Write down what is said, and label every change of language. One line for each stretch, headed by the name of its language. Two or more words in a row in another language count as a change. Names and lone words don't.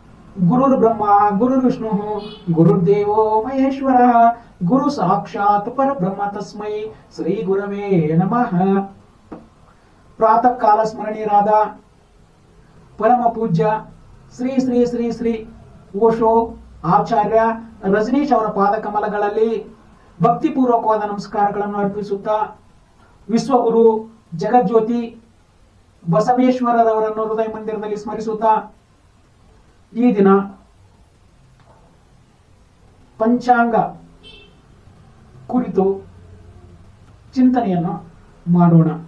Sanskrit: ಗುರುರ್ ಬ್ರಹ್ಮ ಗುರುರ್ ವಿಷ್ಣು ಗುರುರ್ದೇವೋ ಮಹೇಶ್ವರ ಗುರು ಸಾಕ್ಷಾತ್ ಪರಬ್ರಹ್ಮ ತಸ್ಮೈ ಶ್ರೀ ಗುರವೇ ನಮಃ.
Kannada: ಪ್ರಾತಃ ಕಾಲ ಸ್ಮರಣೀಯರಾದ ಪರಮ ಪೂಜ್ಯ ಶ್ರೀ ಶ್ರೀ ಶ್ರೀ ಶ್ರೀ ಓಶೋ ಆಚಾರ್ಯ ರಜನೀಶ್ ಅವರ ಪಾದಕಮಲಗಳಲ್ಲಿ ಭಕ್ತಿಪೂರ್ವಕವಾದ ನಮಸ್ಕಾರಗಳನ್ನು ಅರ್ಪಿಸುತ್ತಾ, ವಿಶ್ವಗುರು ಜಗಜ್ಯೋತಿ ಬಸವೇಶ್ವರರವರನ್ನು ಹೃದಯ ಮಂದಿರದಲ್ಲಿ ಸ್ಮರಿಸುತ್ತಾ, ಈ ದಿನ ಪಂಚಾಂಗ ಕುರಿತು ಚಿಂತನೆಯನ್ನು ಮಾಡೋಣ.